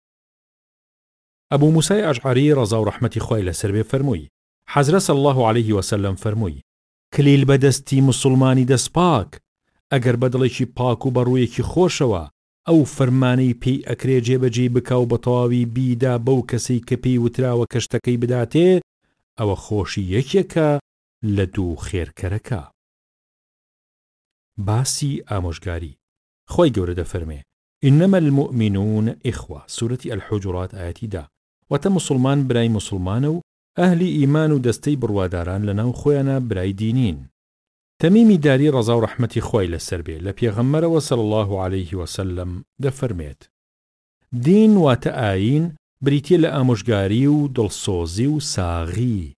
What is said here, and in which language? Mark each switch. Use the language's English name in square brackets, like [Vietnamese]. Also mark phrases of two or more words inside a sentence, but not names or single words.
[Central Kurdish] ئەبوو موسای ئەشعەری ڕەزا و ڕەحمەتی خۆی لەسەر بێ فەرمووی حەزرەت [Arabic] صلی الله عەلەیهی وسەلەم [Central Kurdish] فەرمووی کلیل بەدەستی موسڵمانی دەستپاک ئەگەر بەدڵێکی پاک و بەڕوویەکی خۆشەوە ئەو فەرمانەی پێی ئەکرێ جێبەجێ بکا و بە تەواوی بیدا بەو کەسەی کە پێی وتراوە کەشتەکەی بداتێ ئەوە خۆشی یەکێکە لە دوو خێرکەرەکە. باسی ئامۆژگاری خۆی گەورە دەفەرمێ [Arabic] إنما المؤمنون إخوة سورة الحجرات [Central Kurdish] آياتی دا واتە مسلمان برای مسلمانە و ئەهلی ئیمان و دەستەی بڕواداران لەناو خۆیانە برای دینین. تەمیمی داری ڕەزا و ڕەحمەتی خۆی لەسەر بێ لە پێغەمبەرەوە [Arabic] صلی الله عەلەیهی وسەلەم [Central Kurdish] دەفەرمێت دین واتە ئاین بریتیە لە ئامۆژگاری و دڵسۆزی و ساغی.